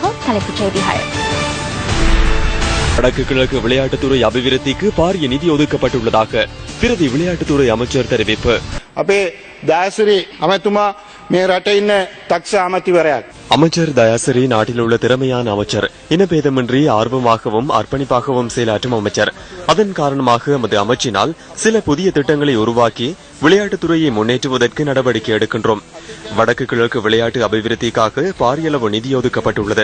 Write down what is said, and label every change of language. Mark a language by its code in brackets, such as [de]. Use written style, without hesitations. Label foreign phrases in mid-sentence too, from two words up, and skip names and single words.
[ta] தலைப்புச் செய்திகள். வடக்கு கிழக்கு விளையாட்டுத்துறை அபிவிருத்திக்கு பாரிய நிதி ஒதுக்கப்பட்டுள்ளதாக பிரதி விளையாட்டுத்துறை அமைச்சர் தெரிவிப்பு. [si] අපේ දායසිරි අමතුමා මේ රටේ ඉන්න දක්ෂ අමාත්‍යවරයෙක්. [ta] அமைச்சர் தயாசிரி நாட்டில் உள்ள திறமையான அமைச்சர், இனபேதமின்றி ஆர்வமாகவும் அர்ப்பணிப்பாகவும் செயலாற்றும் அமைச்சர். அதன் காரணமாக எமது அமைச்சினால் சில புதிய திட்டங்களை உருவாக்கி விளையாட்டுத்துறையை முன்னேற்றுவதற்கு நடவடிக்கை எடுக்கின்றோம். வடக்கு கிழக்கு விளையாட்டு அபிவிருத்திக்காக பாரியளவு நிதி ஒதுக்கப்பட்டுள்ளது.